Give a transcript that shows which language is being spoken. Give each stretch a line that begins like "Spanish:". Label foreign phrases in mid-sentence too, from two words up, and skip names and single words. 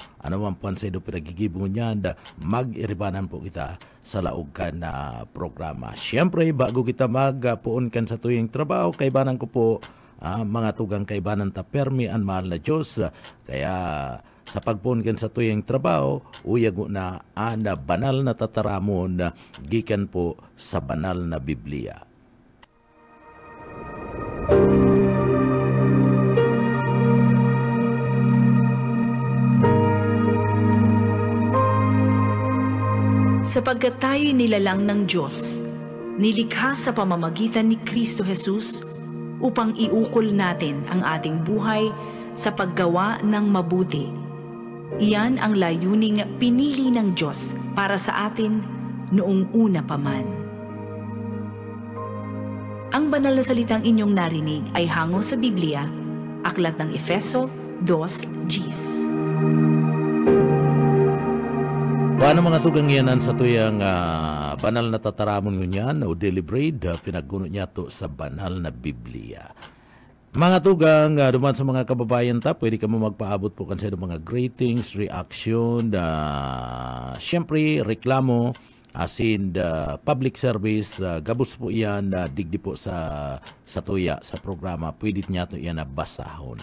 Bikol: Ano ang pansay do pinagigibong niyan? Mag-iribanan po kita sa laugkan na programa. Siyempre, bago kita magpuon kan sa tuyong trabaho, kaibanan ko po mga tugang kaibanan ta permi ang mahal na Diyos. Kaya sa pagpuon kan sa tuyong trabaho, uyago na ana banal na tataramon gikan po sa banal na Biblia.
Filipino: Sapagkat tayo'y nilalang ng Diyos, nilikha sa pamamagitan ni Kristo Jesus upang iukol natin ang ating buhay sa paggawa ng mabuti. Iyan ang layuning pinili ng Diyos para sa atin noong una pa man. Ang banal na salitang inyong narinig ay hango sa Biblia, Aklat ng Efeso 2:10.
Bikol: Paano mga tugang yanan sa tuyang banal na tataramon ngunyan o deliberate, pinaggunot niya to sa banal na Biblia. Mga tugang, duman sa mga kababayan ta, pwede ka mo magpaabot po kansa mga
English: greetings, reaction,
Bikol: siyempre reklamo, asin
English: public service,
Bikol: gabos po yan, digdi po sa tuya, sa programa, pwede niya to yan na basahon.